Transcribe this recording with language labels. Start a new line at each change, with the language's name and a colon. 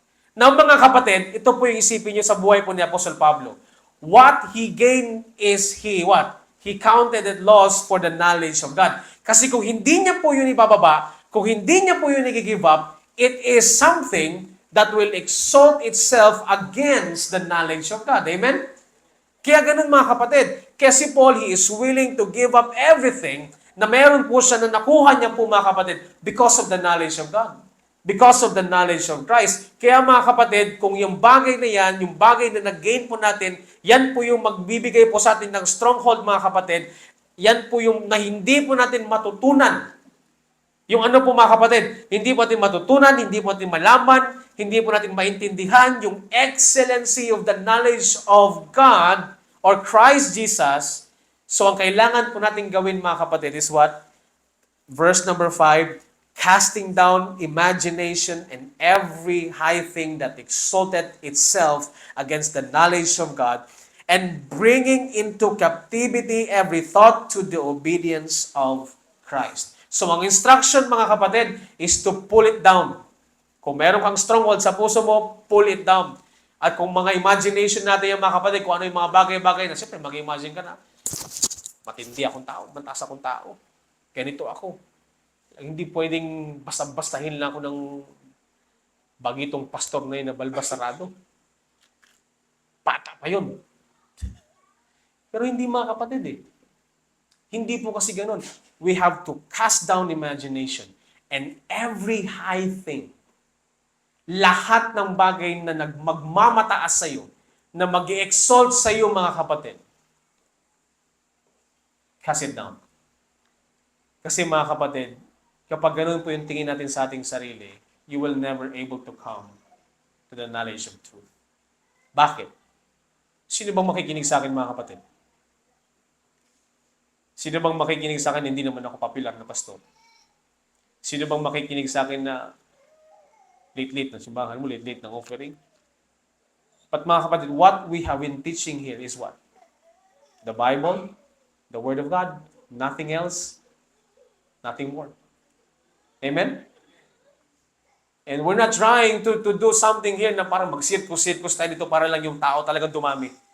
Filipino: Now mga kapatid, ito po yung isipin nyo sa buhay po ni Apostle Pablo.
English: What he gained is what? He counted it loss for the knowledge of God.
Filipino: Kasi kung hindi niya po yun ibababa, kung hindi niya po yun i-give up,
English: it is something that will exalt itself against the knowledge of God.
Filipino: Amen? Kaya ganun mga kapatid. Kaya si Paul,
English: he is willing to give up everything
Filipino: na meron po siya na nakuha niya po mga kapatid
English: because of the knowledge of God. Because of the knowledge of Christ.
Filipino: Kaya mga kapatid, kung yung bagay na yan, yung bagay na nag-gain po natin, yan po yung magbibigay po sa atin ng stronghold mga kapatid, yan po yung na hindi po natin matutunan. Yung ano po mga kapatid, hindi po natin matutunan, hindi po natin malaman, hindi po natin maintindihan yung
English: excellency of the knowledge of God or Christ Jesus.
Filipino: So ang kailangan po natin gawin mga kapatid
English: is what? Verse number 5, casting down imagination and every high thing that exalted itself against the knowledge of God, and bringing into captivity every thought to the obedience of Christ. So ang instruction
Filipino: mga kapatid
English: is to pull it down.
Filipino: Kung meron kang stronghold sa puso mo,
English: pull it down.
Filipino: At kung mga imagination natin yung mga kapatid, kung ano yung mga bagay-bagay na, siyempre mag-imagine ka na, matindi akong tao, mataas akong tao, ganito ako. Hindi pwedeng basta-bastahin lang ako ng bagitong pastor na yun na balbasarado. Pata pa yun. Pero hindi mga kapatid eh. Hindi po kasi ganun.
English: We have to cast down imagination and every high thing.
Filipino: Lahat ng bagay na magmamataas sa iyo, na mag-exalt sa iyo mga kapatid.
English: Cast it down.
Filipino: Kasi mga kapatid, kapag ganun po yung tingin natin sa ating sarili,
English: you will never able to come to the knowledge of truth.
Filipino: Bakit? Sino bang makikinig sa akin mga kapatid? Sino bang makikinig sa akin, hindi naman ako popular na pastor? Sino bang makikinig sa akin na late-late ng simbahan mo, late-late ng offering?
English: But
Filipino: mga kapatid,
English: what we have been teaching here is what? The Bible, the Word of God, nothing else, nothing more. Amen? And we're not trying to do something here
Filipino: na parang mag-circus tayo dito para lang yung tao talagang dumami.